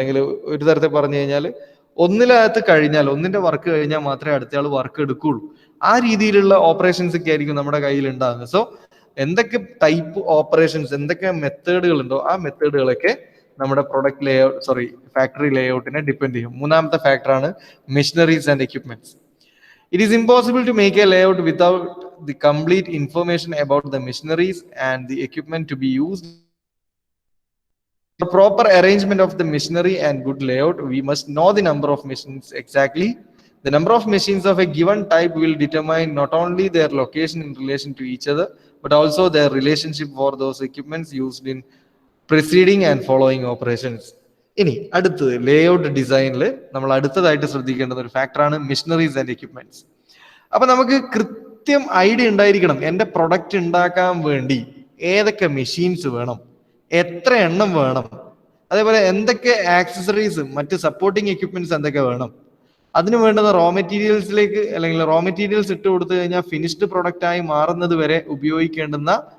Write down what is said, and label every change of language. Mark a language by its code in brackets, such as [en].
[ml] അല്ലെങ്കിൽ ഒരു തരത്തിൽ പറഞ്ഞു കഴിഞ്ഞാൽ ഒന്നിനകത്ത് കഴിഞ്ഞാൽ ഒന്നിന്റെ വർക്ക് കഴിഞ്ഞാൽ മാത്രമേ അടുത്തയാൾ വർക്ക് എടുക്കുകയുള്ളൂ. ആ രീതിയിലുള്ള ഓപ്പറേഷൻസ് ഒക്കെ ആയിരിക്കും നമ്മുടെ കയ്യിൽ ഉണ്ടാകുന്നത്. സോ എന്തൊക്കെ ടൈപ്പ് ഓപ്പറേഷൻസ് എന്തൊക്കെ മെത്തേഡുകൾ ഉണ്ടോ ആ മെത്തേഡുകളൊക്കെ നമ്മുടെ പ്രൊഡക്റ്റ് ഫാക്ടറി ലേഔട്ടിനെ ഡിപ്പെൻഡ് ചെയ്യും. മൂന്നാമത്തെ ഫാക്ടറാണ് machineries and equipments. [en] It is impossible to make a layout without the complete information about the machineries and the equipment to be used. For proper arrangement of the machinery and good layout, we must know the number of machines exactly. The number of machines of a given type will determine not only their location in relation to each other, but also their relationship for those equipments used in preceding and following operations. [ml] ഇനി അടുത്തത് layout ഡിസൈനിൽ നമ്മൾ അടുത്തതായിട്ട് ശ്രദ്ധിക്കേണ്ടുന്ന ഒരു ഫാക്ടറാണ് machineries and equipments. അപ്പൊ നമുക്ക് കൃത്യം ഐഡിയ ഉണ്ടായിരിക്കണം എന്റെ പ്രൊഡക്റ്റ് ഉണ്ടാക്കാൻ വേണ്ടി ഏതൊക്കെ മെഷീൻസ് വേണം, എത്ര എണ്ണം വേണം, അതേപോലെ എന്തൊക്കെ ആക്സസറീസ് മറ്റ് സപ്പോർട്ടിങ് എക്യുപ്മെന്റ്സ് എന്തൊക്കെ വേണം, അതിന് വേണ്ടുന്ന റോ മെറ്റീരിയൽസിലേക്ക് അല്ലെങ്കിൽ റോ മെറ്റീരിയൽസ് ഇട്ട് കൊടുത്തു കഴിഞ്ഞാൽ ഫിനിഷ്ഡ് പ്രൊഡക്റ്റ് ആയി മാറുന്നത് വരെ ഉപയോഗിക്കേണ്ടുന്ന